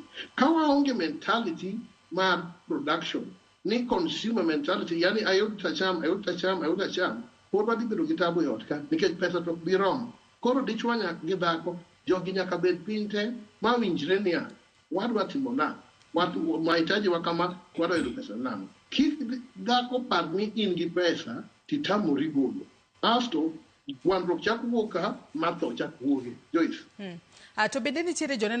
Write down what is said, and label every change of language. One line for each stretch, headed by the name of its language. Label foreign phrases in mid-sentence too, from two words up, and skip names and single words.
Luo (Kenya and Tanzania): Ka waonge mentality mar production, ni
English: consumer mentality,
Luo (Kenya and Tanzania): yani ayud tacham, pod wadhi bedo gi tabu e ot ka, nikech pesa to bi rom. Koro dichwo gi dhako, jogi nyaka bed piny te, ma winjre niya, wadwa timo na,
Swahili: mahitaji wa kama,
Luo (Kenya and Tanzania): wadwa yudo pesa nang'o. Kik dhako par ni in gi pesa, titamori golo. Asto, gwandruok chako wuok ka, matho chako wuoge. Joyce. To bende nitiere joneno